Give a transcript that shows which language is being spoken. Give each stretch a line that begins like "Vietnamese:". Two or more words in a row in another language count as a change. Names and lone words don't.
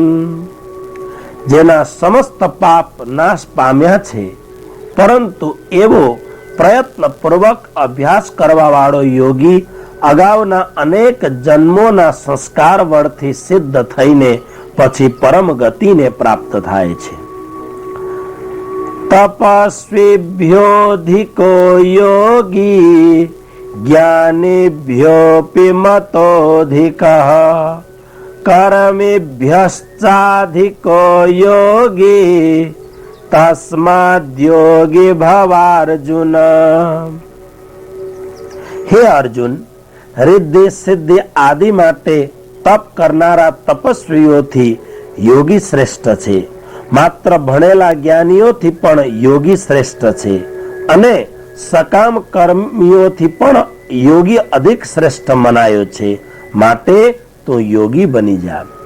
Gujarati: જેના સમસ્ત પાપ નાશ પામ્યા છે પરંતુ એવો પ્રયત્નપૂર્વક અભ્યાસ કરવા વાળો યોગી અગાઉના અનેક જન્મોના સંસ્કાર વળથી સિદ્ધ થઈને પછી પરમ ગતિને પ્રાપ્ત થાય છે.
Sanskrit: તપસ્વીભ્યોધિકો યોગી જ્ઞાનીભ્યોऽપि મતોધિકઃ कर्मेभ्यश्चाधिको योगी तस्माद्योगी भवार्जुन.
Gujarati: હે અર્જુન, રિદ્ધિ સિદ્ધિ આદિ માટે તપ કરનારા તપસ્વીઓથી યોગી શ્રેષ્ઠ છે. માત્ર ભણેલા જ્ઞાનીઓથી પણ યોગી શ્રેષ્ઠ છે અને સકામ કર્મીઓથી પણ યોગી અધિક શ્રેષ્ઠ મનાયો છે. માટે તો યોગી બની જા.